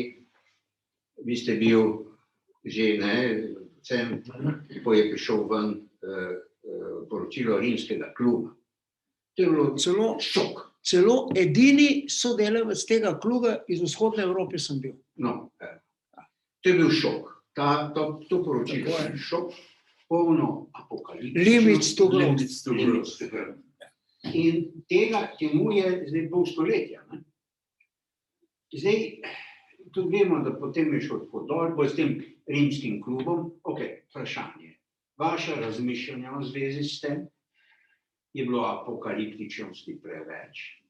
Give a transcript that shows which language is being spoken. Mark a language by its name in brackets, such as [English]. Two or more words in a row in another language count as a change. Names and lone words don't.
[Slovenian] Vi ste bil že, ko je prišel ven poročilo Rimskega kluba. To je bilo celo šok. Celo edini sodelavec tega kluba iz vzhodne Evrope sem bil. No, to je bil šok. To poročilo je šok, polno apokaliptičnosti. [English] Limits to growth. [Slovenian] In temu je zdaj pol stoletja. Zdaj, tudi vemo, da potem je šel tako dol, s tem rimskim klubom. Vprašanje. Vaša razmišljanja v zvezi s tem, je bilo apokaliptičnosti preveč.